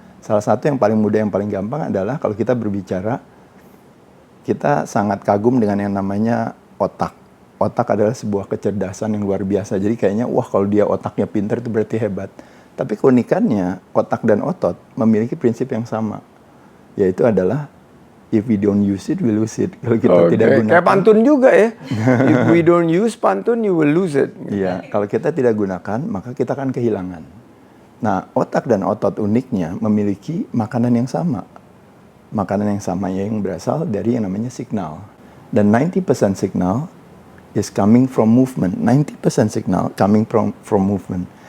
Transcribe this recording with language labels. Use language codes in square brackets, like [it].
[id] Salah satu yang paling mudah, yang paling gampang adalah kalau kita berbicara, kita sangat kagum dengan yang namanya otak. otak adalah sebuah kecerdasan yang luar biasa. Jadi kayaknya wah kalau dia otaknya pintar itu berarti hebat. Tapi keunikannya otak dan otot memiliki prinsip yang sama, yaitu adalah [en] if we don't use it, we lose it. [id] Kalau kita tidak gunakan, kayak pantun juga ya. [en] If we don't use pantun, you will lose it. [id] iya, kalau kita tidak gunakan, maka kita akan kehilangan. Nah, otak dan otot uniknya memiliki makanan yang sama. Makanan yang sama yang berasal dari yang namanya signal. [en] Dan 90% signal is coming from movement. 90% signal coming from movement.